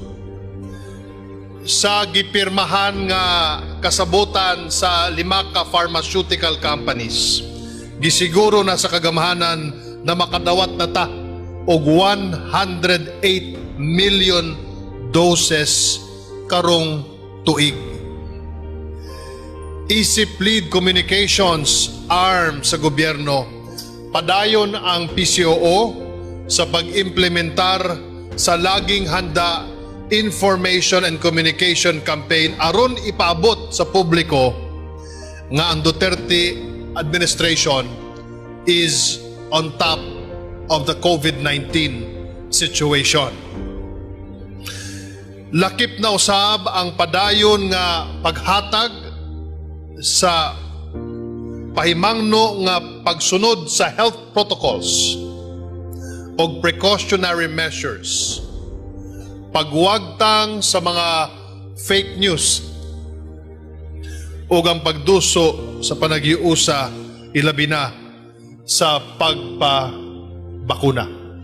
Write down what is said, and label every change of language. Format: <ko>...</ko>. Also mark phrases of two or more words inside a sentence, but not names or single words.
<ceb>Sa gipirmahan nga kasabutan sa 5 ka</ceb> <en>pharmaceutical companies,</en> <ceb>gisiguro na sa kagamhanan na makadawat na ta og 108 million doses karong tuig. Isip</ceb> <en>Lead Communications arm</en> <ceb>sa gobyerno, padayon ang PCOO sa pag-implementar sa laging handa</ceb> <en>information and communication campaign</en> <ceb>aron ipaabot sa publiko nga ang Duterte administration</ceb> <en>is on top of the COVID-19 situation.</en> <ceb>Lakip na usab ang padayon nga paghatag sa pahimangno nga pagsunod sa</ceb> <en>health protocols</en> <ceb>o</ceb> <en>precautionary measures,</en> <ceb>pagwagtang sa mga</ceb> <en>fake news</en> <ceb>o ang pagduso sa panagiusa ilabi na sa pagpabakuna.</ceb>